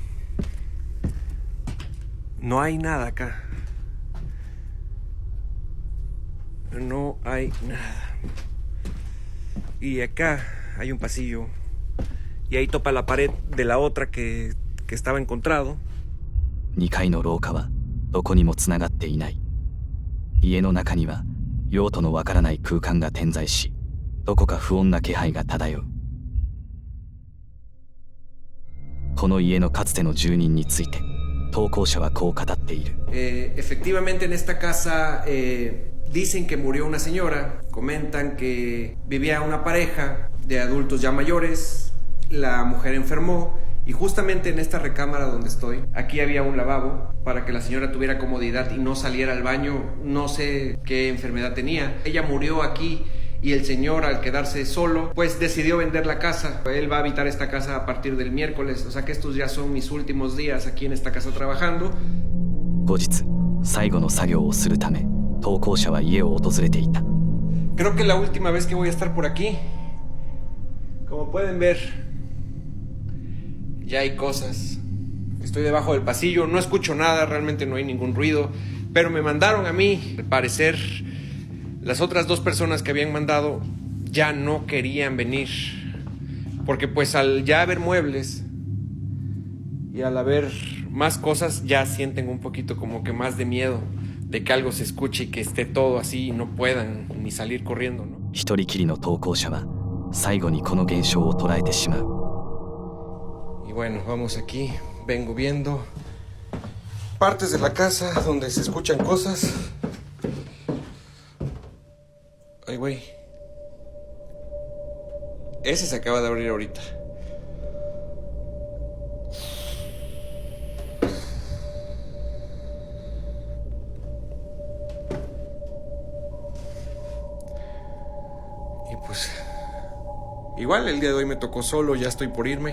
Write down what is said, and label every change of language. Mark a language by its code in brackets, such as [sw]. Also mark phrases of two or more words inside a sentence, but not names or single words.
[es] No hay nada acá. No hay nada. Y acá hay un pasillo. Y ahí topa la pared de la otra que estaba encontrado. [ja] 2 階の廊下はどこにもつながっていない。家の中には用途のわからない空間が点在し、どこか不穏な気配が漂う。この家のかつての住人について投稿者はこう語っている。 [es] Efectivamente en esta casa Dicen que murió una señora, comentan que vivía una pareja de adultos ya mayores, la mujer enfermó y justamente en esta recámara donde estoy, aquí había un lavabo para que la señora tuviera comodidad y no saliera al baño, no sé qué enfermedad tenía. Ella murió aquí y el señor, al quedarse solo, pues decidió vender la casa. Él va a habitar esta casa a partir del miércoles, o sea que estos ya son mis últimos días aquí en esta casa trabajando. [ja] 後日最後の作業をするため投稿者は家を訪れていた。 [es] Creo que la última vez que voy a estar por aquí. Como pueden ver, ya hay cosas. Estoy debajo del pasillo, no escucho nada, realmente no hay ningún ruido, pero me mandaron a mí. Al parecer, las otras dos personas que habían mandado ya no querían venir, porque pues al ya haber muebles y al haber más cosas ya sienten un poquito como que más de miedo de que algo se escuche y que esté todo así y no puedan ni salir corriendo, ¿no? [ja] 一人きりの投稿者は最後にこの現象を捉えてしまう。 [es] Y bueno, vamos aquí, vengo viendo partes de la casa donde se escuchan cosas. Ay, güey. Ese se acaba de abrir ahorita. Y pues, igual el día de hoy me tocó solo, ya estoy por irme.